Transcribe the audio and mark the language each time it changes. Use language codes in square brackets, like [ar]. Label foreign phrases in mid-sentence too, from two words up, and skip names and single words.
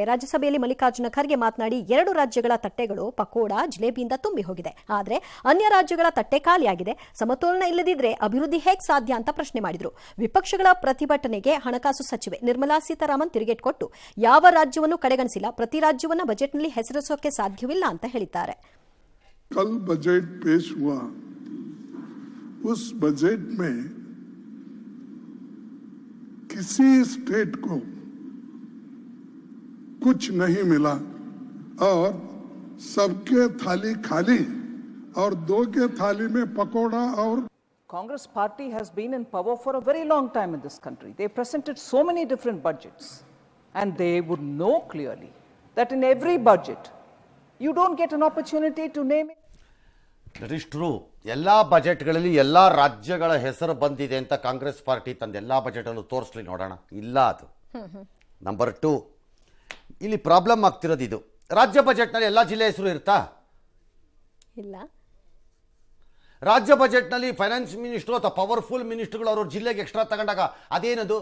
[kn] ರಾಜ್ಯಸಭೆಯಲ್ಲಿ ಮಲ್ಲಿಕಾರ್ಜುನ ಖರ್ಗೆ ಮಾತನಾಡಿ, 2 ರಾಜ್ಯಗಳ ತಟ್ಟೆಗಳು ಪಕೋಡ, ಜಿಲೇಬಿಯಿಂದ ತುಂಬಿ ಹೋಗಿದೆ, ಆದರೆ ಅನ್ಯ ರಾಜ್ಯಗಳ ತಟ್ಟೆ ಖಾಲಿಯಾಗಿದೆ. ಸಮತೋಲನ ಇಲ್ಲದಿದ್ರೆ ಅಭಿವೃದ್ಧಿ ಹೇಗೆ ಸಾಧ್ಯ ಅಂತ ಪ್ರಶ್ನೆ ಮಾಡಿದ್ರು. ವಿಪಕ್ಷಗಳ ಪ್ರತಿಭಟನೆಗೆ ಹಣಕಾಸು ಸಚಿವೆ ನಿರ್ಮಲಾ ಸೀತಾರಾಮನ್ ತಿರುಗೇಟು ಕೊಟ್ಟು, ಯಾವ ರಾಜ್ಯವನ್ನು ಕಡೆಗಣಿಸಿಲ್ಲ, ಪ್ರತಿ ರಾಜ್ಯವನ್ನ ಬಜೆಟ್ನಲ್ಲಿ ಹೆಸರಿಸೋಕೆ ಸಾಧ್ಯವಿಲ್ಲ ಅಂತ ಹೇಳಿದ್ದಾರೆ. [hi] कल बजट पेश हुआ, उस बजट में किसी स्टेट को कुछ नहीं मिला और सबके थाली खाली और 2 के थाली में पकोड़ा. और [en] Congress party has been in power for a very long time in this country. They presented so many different budgets and they would know clearly that in every budget you don't get an opportunity to name it. That is true. [kn] ಎಲ್ಲ ಬಜೆಟ್ಗಳಲ್ಲಿ ಎಲ್ಲ ರಾಜ್ಯಗಳ ಹೆಸರು ಬಂದಿದೆ ಅಂತ ಕಾಂಗ್ರೆಸ್ ಪಾರ್ಟಿ ತಂದು ಎಲ್ಲ ಬಜೆಟಲ್ಲೂ ತೋರಿಸ್ಲಿ ನೋಡೋಣ. ಇಲ್ಲ ಅದು. ನಂಬರ್ 2, ಇಲ್ಲಿ ಪ್ರಾಬ್ಲಮ್ ಆಗ್ತಿರೋದು ಇದು. ರಾಜ್ಯ ಬಜೆಟ್ನಲ್ಲಿ ಎಲ್ಲ ಜಿಲ್ಲೆ ಹೆಸರು ಇರುತ್ತಾ? ಇಲ್ಲ. ರಾಜ್ಯ ಬಜೆಟ್ನಲ್ಲಿ [en] finance minister [kn] ಅಥವಾ [en] powerful ministers [kn] ಅವ್ರ ಜಿಲ್ಲೆಗೆ ಎಕ್ಸ್ಟ್ರಾ ತಗೊಂಡಾಗ ಅದೇನದು?